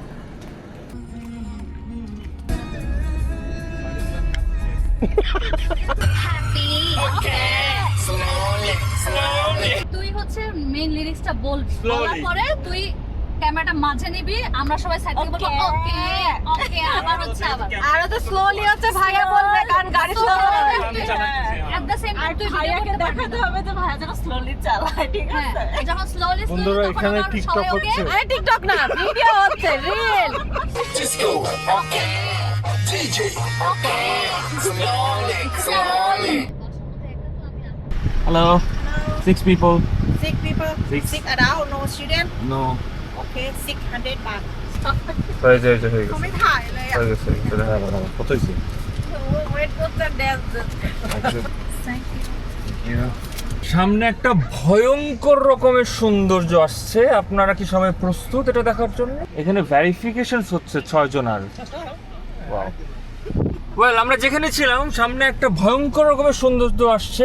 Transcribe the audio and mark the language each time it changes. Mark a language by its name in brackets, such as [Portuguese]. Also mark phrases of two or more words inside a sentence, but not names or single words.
[Bangla] তুই হচ্ছে মেইন লিরিক্সটা বলবি, বলার পরে তুই ক্যামেরাটা মাঝে নিবি, আমরা সবাই সাইড থেকে বলবো [English] okay okay, [Bangla] আবার হচ্ছে আরো তো স্লোলি হচ্ছে ভাইয়া বলবে, কারণ গাড়ি স্লো [English] at the same time [Bangla] তুই ভাইয়াকে দেখাতে হবে যে ভাইয়া যেন স্লোলি চালায়, ঠিক আছে? যখন স্লোলি বন্ধুরা এখানে টিকটক হচ্ছে। আরে টিকটক না, ভিডিও হচ্ছে, রিল। [English] Disco, okay. DJ, okay. Slowly. Hello, 6 people. 6 people, Six. 6 adult, no student. No. Okay, 600 baht. [Bangla] হয়ে গেছে হয়ে [Thai] เขาไม่ถ่ายเลยอ่ะ [Bangla] গেছে হ্যাঁ কত হয়েছে? [English] Wait, what's the dance? [Bangla] সামনে একটা ভয়ঙ্কর রকমের সৌন্দর্য আসছে। আপনারা কি সবাই প্রস্তুত এটা দেখার জন্য? এখানে ভেরিফিকেশন হচ্ছে 6 জনের। ওয়েল, আমরা যেখানে ছিলাম সামনে একটা ভয়ঙ্কর রকমের সৌন্দর্য আসছে।